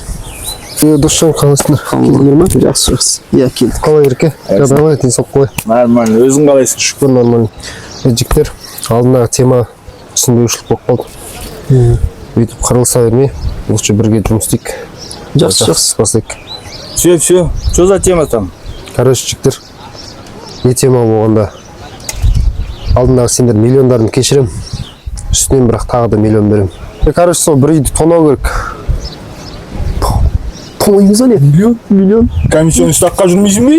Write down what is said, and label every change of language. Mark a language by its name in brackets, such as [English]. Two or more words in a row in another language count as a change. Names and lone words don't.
[Kazakh] Досжан, қалайсыңдар? Келдіңдер ма? Жақсы. Иә, келдік. Қалай Ерке? Жағдай денсаулық қалай? Нормально, өзің қалайсың? Шүкір, нормально. Жігіттер, алдындағы тема түсінбеушілік болып қалды. Өйтіп қырылыса бермей, лучше бірге жұмыс істейік. Жақсы. Бастайық. [Russian] Все, что за тема там? [Kazakh] Короче, жігіттер, не тема болғанда алдындағы сендер миллиондарын кешірем, үстінен бірақ тағы да миллион берем. Короче, сол бір үйді тонау керек. Тонаймыз не? Миллион. Комиссионный ставқа жүрмейсің бе?